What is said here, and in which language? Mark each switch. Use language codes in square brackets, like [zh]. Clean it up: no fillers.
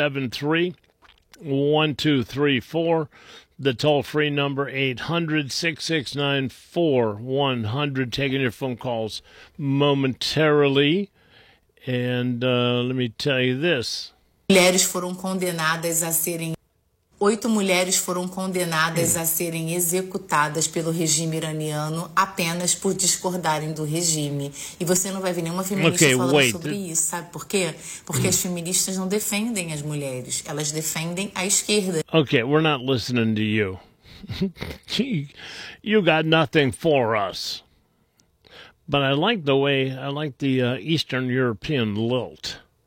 [en] 330-673-1234. The toll-free number, 800-669-4100. Taking your phone calls momentarily. And let me tell you this. [pt] Mulheres foram condenadas a serem... 8 mulheres foram condenadas a serem executadas pelo regime iraniano apenas por discordarem do regime. E você não vai ver nenhuma feminista falando sobre isso, sabe por quê? Porque as feministas não defendem as mulheres, elas defendem a esquerda. [en] Okay, we're not listening to you. You got nothing for us. But I like the way, I like the Eastern European lilt.